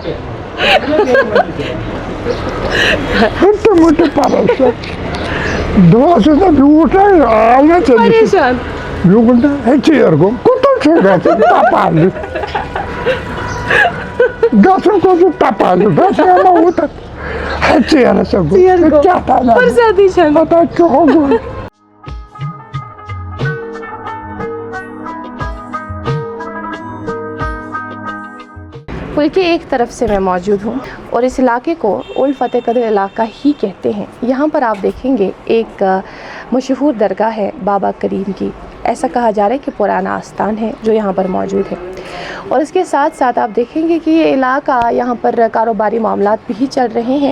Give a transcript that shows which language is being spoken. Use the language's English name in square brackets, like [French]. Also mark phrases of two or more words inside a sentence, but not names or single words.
[Kashmiri] ہٕٹہٕ مٕٹہٕ پریشان دۄہس چھُس نہ بیوٗٹھ آو نہ ژےٚ بیوٗٹھ نہ ہے ژیر گوٚو کوٚتن چھُ گژھُن تپالہِ گژھُن کوٚت چھُ تپالہِ گژھُن اوٗتن ہے ژیر ہسا گوٚو کیٛاہ تھاوان پتہٕ چوگُن [Hindi] पुल के एक तरफ से मैं मौजूद हूँ और इस इलाके को ओल्ड फ़तेह कदर इलाका ही कहते हैं। यहाँ पर आप देखेंगे एक मशहूर दरगाह है बाबा करीम की। ऐसा कहा जा रहा है कि पुराना आस्थान है जो यहाँ पर मौजूद है। और इसके साथ साथ आप देखेंगे कि ये इलाका, यहाँ पर कारोबारी मामलात भी चल रहे हैं।